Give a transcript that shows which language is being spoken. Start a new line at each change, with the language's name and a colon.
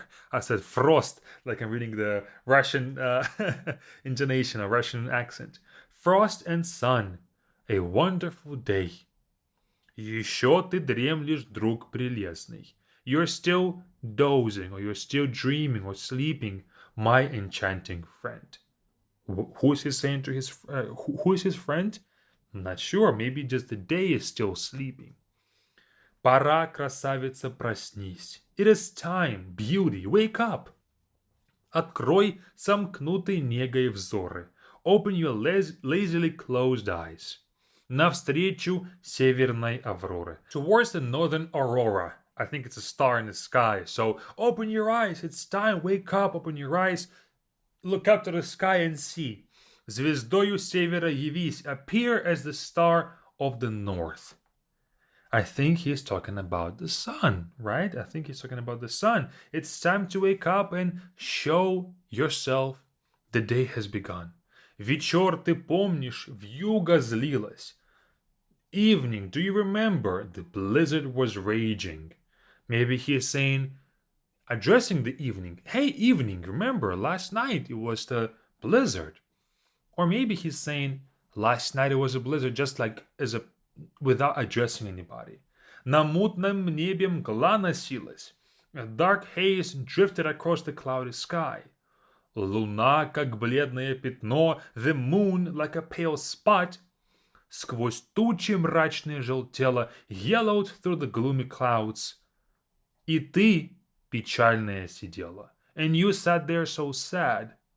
English: I said frost, like I'm reading the Russian intonation, a Russian accent. Frost and sun, a wonderful day.
Russian: Еще ты дремлешь, друг прелестный.
English: You're still dozing, or you're still dreaming or sleeping, my enchanting friend. Who is he saying to his who is his friend? I'm not sure. Maybe just the day is still sleeping.
Russian: Пора, красавица, проснись.
English: It is time, beauty, wake up.
Russian: Открой сомкнутые негой взоры.
English: Open your lazily closed eyes.
Russian: Навстречу северной авроры.
English: Towards the northern aurora. I think it's a star in the sky. So open your eyes. It's time. Wake up. Open your eyes. Look up to the sky and see.
Russian: Звездою севера явись.
English: Appear as the star of the north. I think he's talking about the sun, right? I think he's talking about the sun. It's time to wake up and show yourself. The day has begun.
Russian: Вечер, ты помнишь, вьюга злилась.
English: Evening, do you remember? The blizzard was raging. Maybe he is saying, addressing the evening. Hey, evening, remember, last night it was the blizzard. Or maybe he's saying, last night it was a blizzard, just like without addressing anybody.
Russian: На мутном небе мгла носилась.
English: A dark haze drifted across the cloudy sky.
Russian: Луна, как бледное пятно,
English: the moon, like a pale spot,
Russian: сквозь тучи мрачные желтела,
English: yellowed through the gloomy clouds.
Russian: И ты, печальная, сидела,
English: and you sat there so sad.